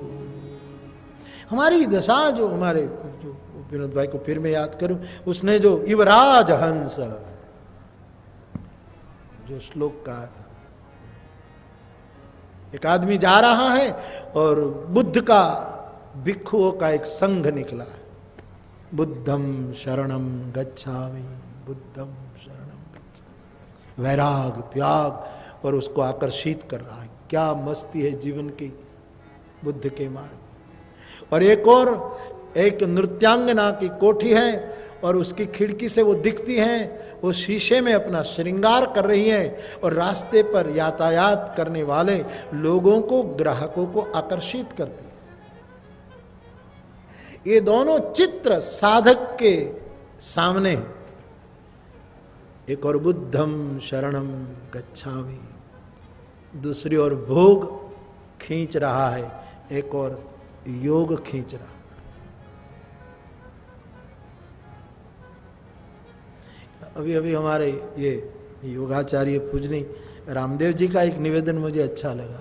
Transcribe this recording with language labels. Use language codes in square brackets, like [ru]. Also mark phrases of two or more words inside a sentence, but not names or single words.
[hi] हमारी दशा जो हमारे जो विनोद भाई को फिर मैं याद करूं, उसने जो युवराज हंस जो श्लोक कहा था, एक आदमी जा रहा है और बुद्ध का भिक्षुओं का एक संघ निकला है, [pi] बुद्धम शरणम गच्छामि, बुद्धम शरणम गच्छामि। [hi] वैराग, त्याग, और उसको आकर्षित कर रहा है। क्या मस्ती है जीवन की बुद्ध के मार्ग। और एक नृत्यांगना की कोठी है और उसकी खिड़की से वो दिखती हैं, वो शीशे में अपना श्रृंगार कर रही है और रास्ते पर यातायात करने वाले लोगों को, ग्राहकों को आकर्षित करती है। ये दोनों चित्र साधक के सामने, एक और [pi] बुद्धम शरणम गच्छामि, [hi] दूसरी ओर भोग खींच रहा है, एक और योग खींच रहा है। अभी अभी हमारे ये योगाचार्य पूजनी रामदेव जी का एक निवेदन मुझे अच्छा लगा।